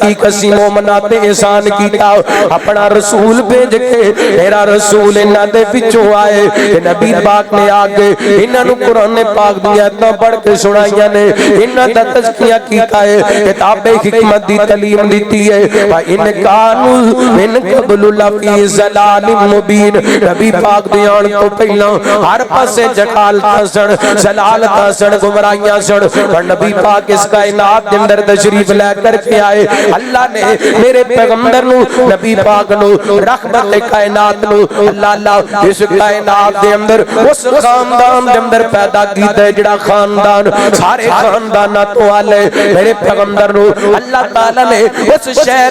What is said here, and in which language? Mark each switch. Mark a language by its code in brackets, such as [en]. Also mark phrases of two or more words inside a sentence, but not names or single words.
[pa] کی کسی مومنات احسان کیتا اپنا رسول بھیج کے میرا رسول انہاں دے وچوں آئے نبی پاک نے آگے انہاں نو قرآن پاک دی آیتاں پڑھ کے سنائیاں نے انہاں دا تزکیہ کیتا ہے کتاب حکمت دی تعلیم دیتی ہے [ar] وَإِنْ كَانُوا مِنْ قَبْلُ لَفِي ضَلَالٍ مُبِينٍ [pa] نبی پاک دی آن تو پہلا ہر پاسے جٹالتا سن ضلالتا سن گمراہیاں سن اور نبی پاک اس کائنات دے اندر تشریف لے کر کے آئے اللہ نے میرے پیغمبر نو نبی پاک نو رحمت کائنات نو اللہ اس کائنات دے اندر اس خاندان دے اندر پیدا کیتا ہے جڑا خاندان سارے خانداناں تو آلے میرے پیغمبر نو اللہ تعالی نے اس شہر